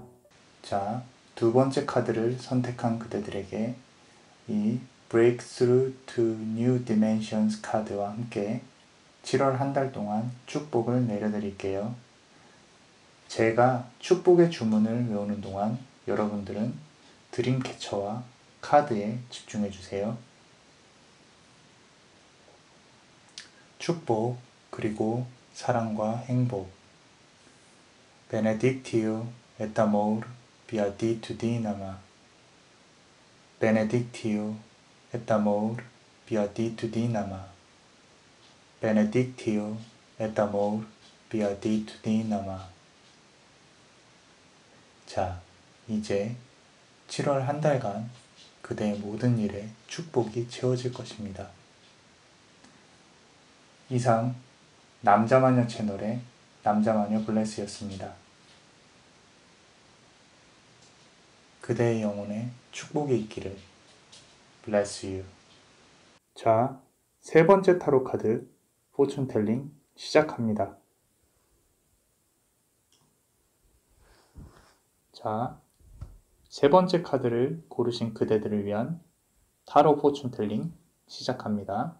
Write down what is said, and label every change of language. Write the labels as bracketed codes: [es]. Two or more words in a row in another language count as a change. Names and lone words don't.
[ko] 자, 두 번째 카드를 선택한 그대들에게 이 Breakthrough to New Dimensions 카드와 함께 7월 한 달 동안 축복을 내려드릴게요. 제가 축복의 주문을 외우는 동안 여러분들은 드림캐쳐와 카드에 집중해주세요. 축복, 그리고 사랑과 행복. [la] Benedictio et amor beatitudinem nama. Benedictio et amor beatitudinem nama. Benedictio et amor beatitudinem nama. [ko] 자, 이제 7월 한 달간 그대의 모든 일에 축복이 채워질 것입니다. 이상 남자마녀 채널의 남자마녀 블레스였습니다. 그대의 영혼에 축복이 있기를. [en] Bless you. [ko] 자, 세 번째 타로 카드 포춘텔링 시작합니다. 자, 세 번째 카드를 고르신 그대들을 위한 타로 포춘텔링 시작합니다.